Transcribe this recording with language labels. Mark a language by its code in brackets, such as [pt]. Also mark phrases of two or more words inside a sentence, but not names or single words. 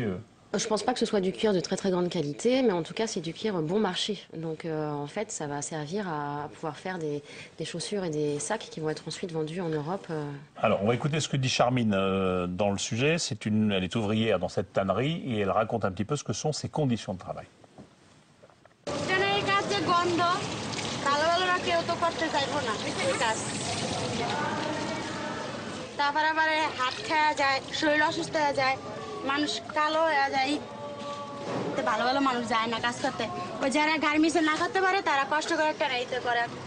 [fr] Je pense pas que ce soit du cuir de très très grande qualité, mais en tout cas c'est du cuir bon marché. Donc en fait ça va servir à pouvoir faire des chaussures et des sacs qui vont être ensuite vendus en Europe. Alors on va écouter ce que dit Charmine dans le sujet. Elle est ouvrière dans cette tannerie et elle raconte un petit peu ce que sont ses conditions de travail. [bn] মানুষ কালো হয়ে যায় ভালো ভালো মানুষ যায় না কাজ করতে ওই যারা গার্মেন্টসে না করতে পারে তারা কষ্ট করে টানাইতে করে